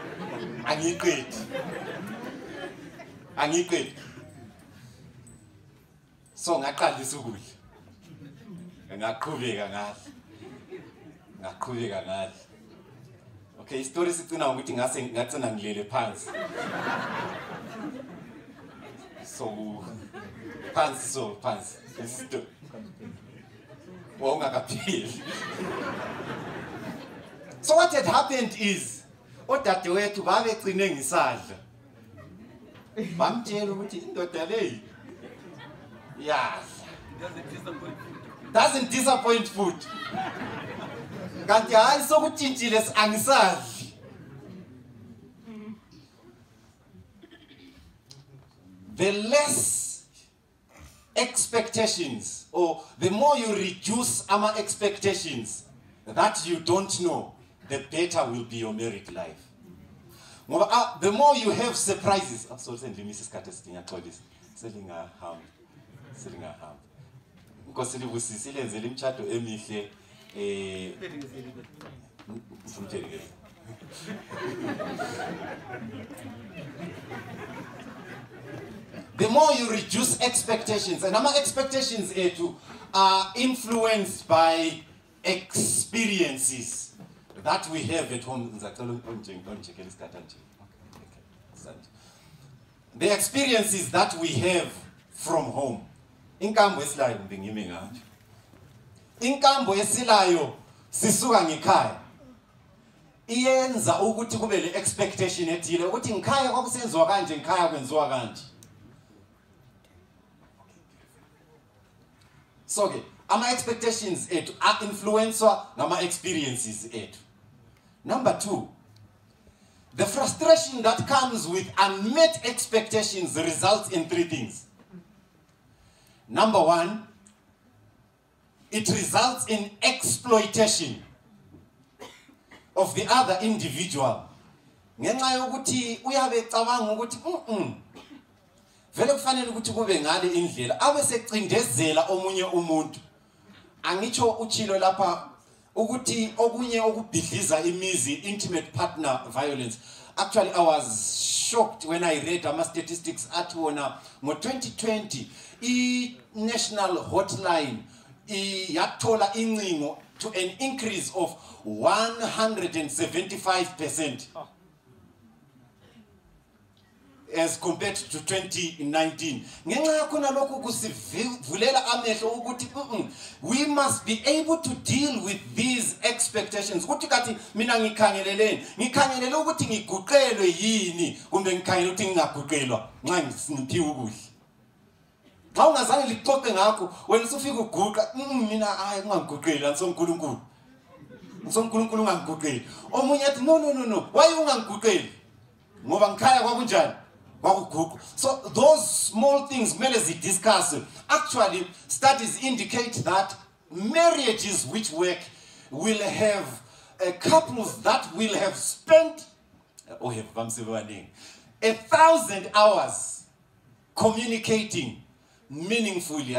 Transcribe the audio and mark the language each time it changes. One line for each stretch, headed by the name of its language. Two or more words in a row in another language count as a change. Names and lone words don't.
North Ndebele: angiqedi so ngaqalisa ukudla ngaqhubeka ngathi okay istory sicina ukuthi ngacina ngilele phansi so phansi isto ungakaphili.
English: So what had happened is
North Ndebele: odadewethu babecine ngisadla bamtshela ukuthi indoda leyi
English: doesn't disappoint food
North Ndebele: kanti hayi sokutshintshile angisadli.
English: The less expectations or the more you reduce our expectations that you don't know, the better will be your married life. The more you have surprises, absolutely Mrs. Curtis selingahamba because
North Ndebele: silenzele imtshado emihle
English: the more you reduce expectations, and our expectations are influenced by experiences that we have at home. The experiences that we have from home.
North Ndebele: Inkambo esilayo ngingime ngathi. Inkambo esilayo sisuka ngekhaya. Iyenza ukuthi kube le expectation ethile ukuthi ngikhaya kwakusenziwa kanje ngikhaya kwenziwa kanje. So ke ama
English: expectations are influenced
North Ndebele: ngama experiences ethu.
English: Number 2, the frustration that comes with unmet expectations results in 3 things. Number 1, it results in exploitation of the other individual.
North Ndebele: Ngenxa yokuthi uyabe cabanga ukuthi vele kufanele ukuthi kube ngale indlela abe secindezela omunye umuntu. Angitsho uchilo lapha ukuthi okunye okubhidliza imizi,
English: intimate partner violence. Actually, I was shocked when I read ama statistics at wona ngo 2020 i-national hotline
North Ndebele: yathola incingo
English: to an increase of 175%. as compared to 2019.
North Ndebele: Ngenxa yakho nalokho kusivulela amehlo ukuthi
English: we must be able to deal with these expectations.
North Ndebele: Ukuthi kathi mina ngikhangelele ukuthi ngiguqelwe yini kumbe ngikhangelele ukuthi ngingaguqelwa nxa ngiphiwe ukudla. Xa ungazange lixoxe ngakho wena usufika uguqa mina hayi ungangiguqeli ansonkulunkulu. Nsonkulunkulu ungangiguqeli. Omunye athi no why ungangiguqeli? Ngoba ngikhaya kwakunjani?
English: So those small things kumele discuss. Actually, studies indicate that marriages which work will have couples that will have spent 1,000 hours communicating meaningfully.